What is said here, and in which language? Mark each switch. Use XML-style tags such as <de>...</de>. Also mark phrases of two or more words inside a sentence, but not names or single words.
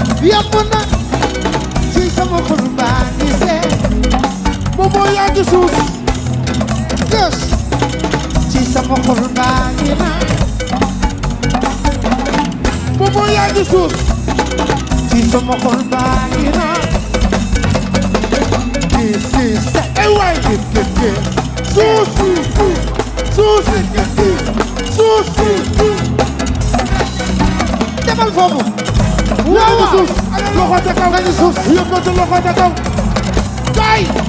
<wo>Yàpp na. Ci sama xol baa ngi seey. Moom moo yàgg suuf. Yes. Ci sama xol baa ngi naan. Moom moo yàgg suuf. Ci sama xol baa ngi naan.</wo> <en>This is the way it gets.</en> <wo>Suuf. Suuf. Suuf. Demal foofu. Waaw, waaw. Suuf. Loxo ca kaw. Nga ni suuf. Yëkkati loxo ca kaw. Kay.</wo>